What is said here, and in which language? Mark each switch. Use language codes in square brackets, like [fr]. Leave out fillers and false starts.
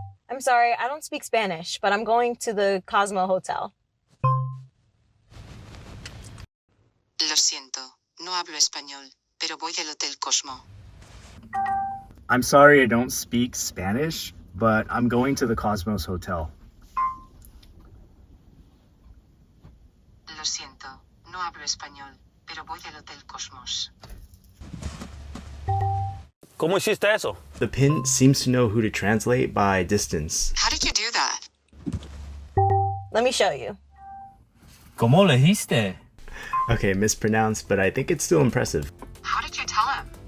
[en] I'm sorry, I don't speak Spanish, but I'm going to the Cosmo Hotel. [es] Lo siento, no hablo español, pero voy al Hotel Cosmo. [en] I'm sorry I don't speak Spanish, but I'm going to the Cosmos Hotel. [es] Lo siento, no hablo español, pero voy al Hotel Cosmos. ¿Cómo hiciste eso? [en] The pin seems to know who to translate by distance. How did you do that? Let me show you. [es] ¿Cómo le dijiste? [en] Okay, mispronounced, but I think it's still impressive. How did you tell him?